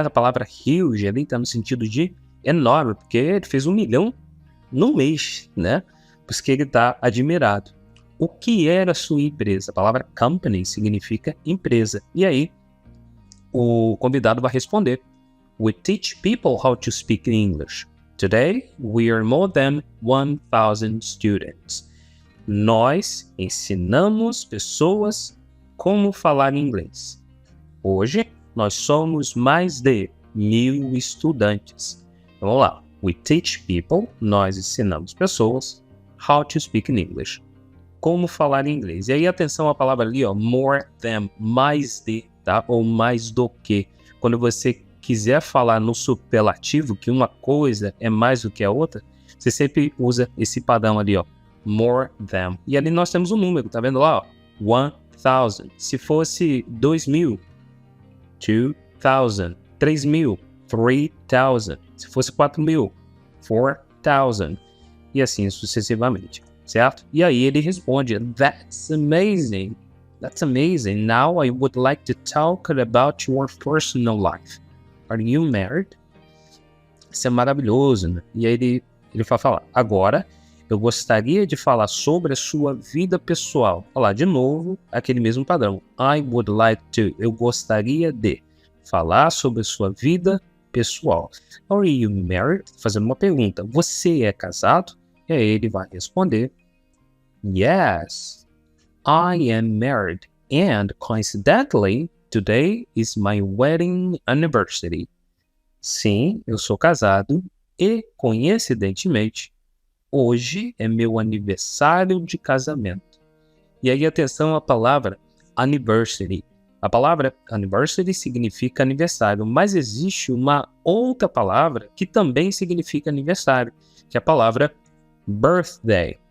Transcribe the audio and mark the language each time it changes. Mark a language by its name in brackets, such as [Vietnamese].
[Portuguese] A palavra huge ali está no sentido de enorme, porque ele fez 1 milhão no mês, né? Por isso que ele está admirado. O que era a sua empresa? A palavra company significa empresa. E aí, o convidado vai responder. [English] We teach people how to speak English. Today, we are more than 1,000 students. [Portuguese] Nós ensinamos pessoas como falar inglês. Hoje, nós somos mais de 1.000 estudantes. Então, vamos lá. We teach people, nós ensinamos pessoas, how to speak in English. Como falar inglês. E aí, atenção à palavra ali, ó, more than, mais de, tá? Ou mais do que. Quando você quiser falar no superlativo, que uma coisa é mais do que a outra, você sempre usa esse padrão ali, ó, more than. E ali nós temos um número, tá vendo lá, ó, 1,000. Se fosse 2.000, 2,000. 3.000, 3,000. Se fosse 4.000, 4,000. E assim sucessivamente. Certo? E aí ele responde, That's amazing. That's amazing. [English] Now I would like to talk about your personal life. [Portuguese] Are you married? Isso é maravilhoso, né? E aí ele vai falar, agora eu gostaria de falar sobre a sua vida pessoal. Olha lá, de novo, aquele mesmo padrão. I would like to. Eu gostaria de falar sobre a sua vida pessoal. Are you married? Fazendo uma pergunta. Você é casado? E aí ele vai responder, Yes, I am married. [English] And coincidentally, today is my wedding anniversary. [Portuguese] Sim, eu sou casado e, coincidentemente, hoje é meu aniversário de casamento. E aí, atenção à palavra anniversary. A palavra anniversary significa aniversário, mas existe uma outra palavra que também significa aniversário, que é a palavra birthday.